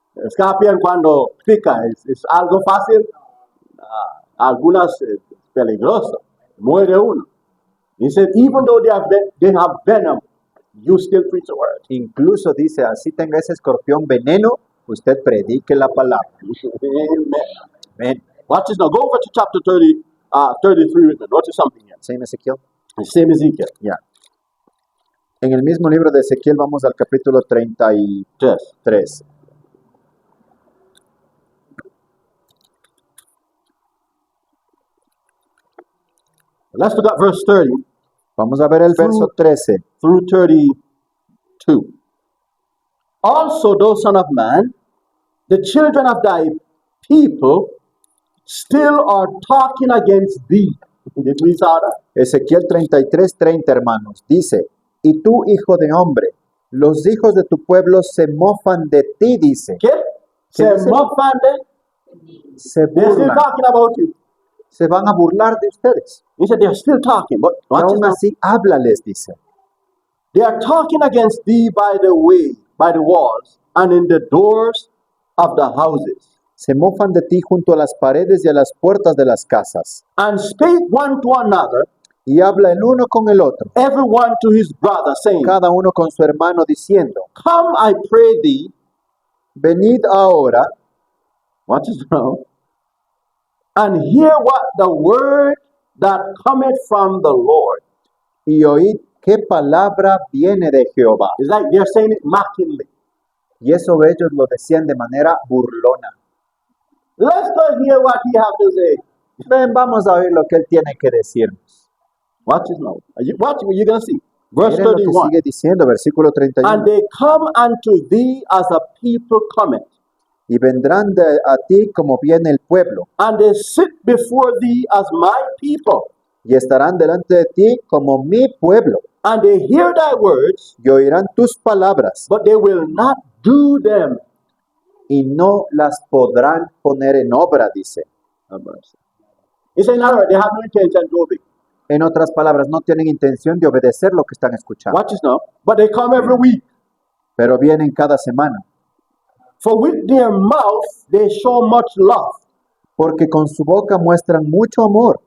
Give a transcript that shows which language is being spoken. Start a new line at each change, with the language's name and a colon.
Spanish: Scorpion cuando pica es algo fácil. Algunas es peligroso. Muere uno.
English: He said, even though they have venom, you still preach the word.
Spanish: Incluso dice, así tenga ese escorpión veneno, usted predique la palabra.
English: Amen.
Spanish: Amén.
English: Watch this now. Go over to chapter 33 with me. Notice something here.
Spanish: ¿Sí, Ezequiel?
English: Same Ezekiel.
Spanish: Ya. En el mismo libro de Ezequiel vamos al capítulo 33.
English: Yes. Let's look at verse 30
Spanish: Vamos a ver el verso 13.
English: through 32. Also, thou son of man, the children of thy people still are talking against thee. Did we saw that?
Spanish: Ezequiel 33:30, hermanos, dice, y tú, hijo de hombre, los hijos de tu pueblo se mofan de ti, dice,
English: Okay?
Spanish: ¿Qué
English: Say,
Spanish: dice? Mofande, se
English: they're still
Spanish: burlan,
English: talking about you.
Spanish: se van a burlar de ustedes.
English: He said, they're still talking, but
Spanish: Y
English: watch this
Spanish: aún
English: now.
Spanish: así, háblales, dice.
English: They are talking against thee by the way, by the walls, and in the doors of the houses.
Spanish: Se mofan de ti junto a las paredes y a las puertas de las casas.
English: And spake one to another,
Spanish: Y habla el uno con el otro,
English: every one to his brother, saying,
Spanish: cada uno con su hermano, diciendo,
English: Come, I pray thee,
Spanish: venid ahora
English: watch this now, and hear what the word that cometh from the Lord.
Spanish: y oíd qué palabra viene de Jehová.
English: It's like they're saying it mockingly.
Spanish: Y eso ellos lo decían de manera burlona.
English: Let's go hear what he have to say.
Spanish: Ven, vamos a oír lo que él tiene que decirnos.
English: Watch this now. Watch what you're going to see. Verse
Spanish: Miren lo que
English: 31.
Spanish: sigue diciendo, versículo
English: And
Spanish: 31.
English: they come unto thee as a people cometh,
Spanish: Y vendrán a ti como viene el pueblo,
English: and they sit before thee as my people,
Spanish: y estarán delante de ti como mi pueblo,
English: and they hear thy words,
Spanish: y oirán tus palabras,
English: but they will not do them.
Spanish: y no las podrán poner en obra, dice.
English: He said, in other words, they have no intention to obey.
Spanish: En otras palabras, no tienen intención de obedecer lo que están escuchando,
English: Watch this now. But they come every week.
Spanish: pero vienen cada semana,
English: For with their mouth they show much love,
Spanish: porque con su boca muestran mucho amor,